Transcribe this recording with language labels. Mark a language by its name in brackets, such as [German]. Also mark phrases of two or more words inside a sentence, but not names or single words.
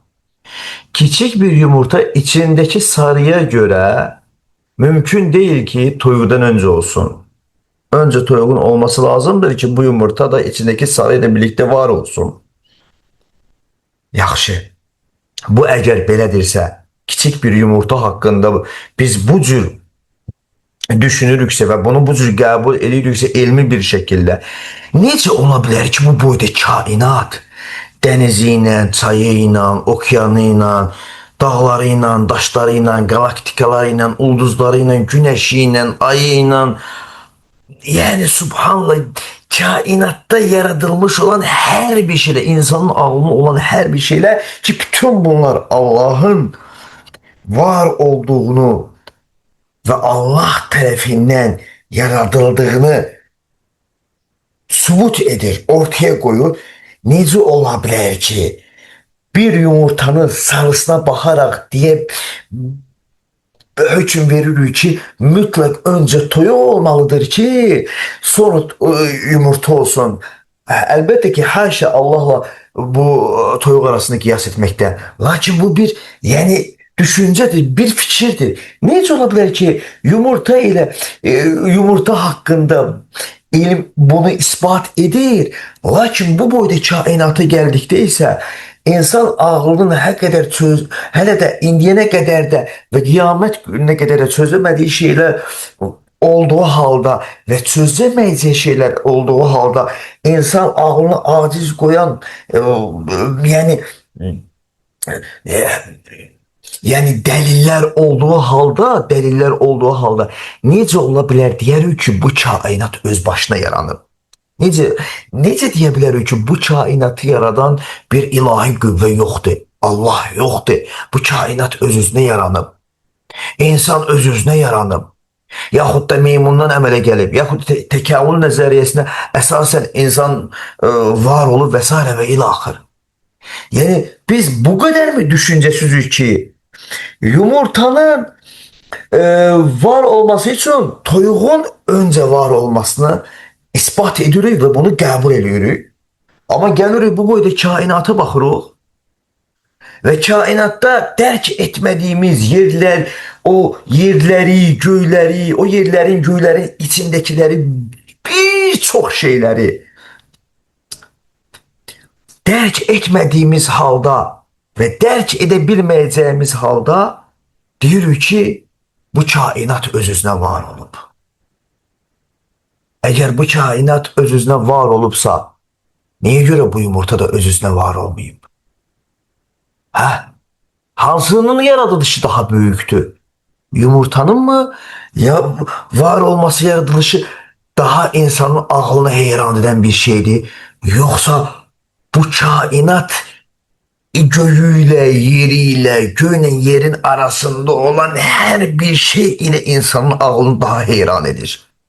[Turkish] Küçük bir yumurta içindeki sarıya göre mümkün değil ki toyuğdan önce olsun. Önce toyuğun olması lazımdır ki bu yumurta da içindeki sarıyla birlikte var olsun. [Azerbaijani] Yaxşı. Bu eğer belədirsə, [Turkish] küçük bir yumurta hakkında [Azerbaijani] biz bu cür düşünürüksə ve bunu bu cür qəbul ediriksə elmi [Turkish] bir şekilde, [Azerbaijani] necə ola bilər ki bu boyda kainat dənizi ilə, çayı ilə, okyanı ilə, dağları ilə, daşları ilə, galaktikaları ilə, ulduzları ilə, güneşi ilə, ayı ilə, [Turkish] yani subhanallah, kainatta yaratılmış olan her bir şeyle, insanın ağlına olan her bir şeyle ki bütün bunlar Allah'ın var olduğunu ve Allah tarafından yaratıldığını sübut edir, ortaya koyur. [Azerbaijani] Necə ola bilər ki, bir yumurtanın sarısına baxaraq deyib hüküm veririk ki, mütləq öncə toyuq olmalıdır ki, sonra yumurta olsun. Əlbəttə ki, haşa Allahla bu toyuq arasında qiyas etməkdə. Lakin bu bir, yəni [Turkish] düşüncedir, bir fikirdir. [Azerbaijani] Necə ola bilər ki, [Turkish] yumurta ile yumurta hakkında ilim bunu ispat edir. [Azerbaijani] Lakin bu boyda kainata geldikdə isə insan ağlının hələ də indiyənə qədər də və qiyamət gününə qədər də çözəmədiyi şeylər olduğu halda [Turkish] ve çözemeyeceği şeyler olduğu halda insan ağlını aciz koyan [Azerbaijani] yani e, yani deliller olduğu halda necə ola bilər deyərik ki, bu kainat öz başına yaranıb. Necə deyə bilərik ki, bu kainatı yaradan bir ilahi qüvvə yoxdur. Allah yoxdur. Bu kainat öz-özünə yaranıb. İnsan öz-özünə yaranıb. Yaxud da meymundan əmələ gəlib, yaxud təkavül nəzəriyyəsinə əsasən insan var olub və s. və ilaxır. Yəni biz bu qədər mi düşüncəsizük ki, yumurtanın var olması [Turkish] için toyuğun önce var olmasını [Azerbaijani] ispat edirik ve bunu qəbul edirik. Ama gəlirik bu boyda kainata baxırıq [Turkish] ve kainatta dərk etmediğimiz yerler, o yerleri, göyleri, o yerlerin, göylerin içindekileri, birçok şeyleri dərk etmediğimiz halda ve dərk edebilmeyeceğimiz halda [Azerbaijani] deyirik ki, bu kainat öz-özünə var olub. [Turkish] Eğer bu kainat öz-özünə var olubsa, niye göre bu yumurta da öz-özünə var olmayıb? Hansının yaratılışı daha büyüktü? Yumurtanın mı? Ya var olması yaratılışı daha insanın ağlını heyran eden bir şeydi. Yoksa bu kainat göğüyle, yeriyle, göğün yerin arasında olan her bir şey ile insanın ağlını daha heyran edir.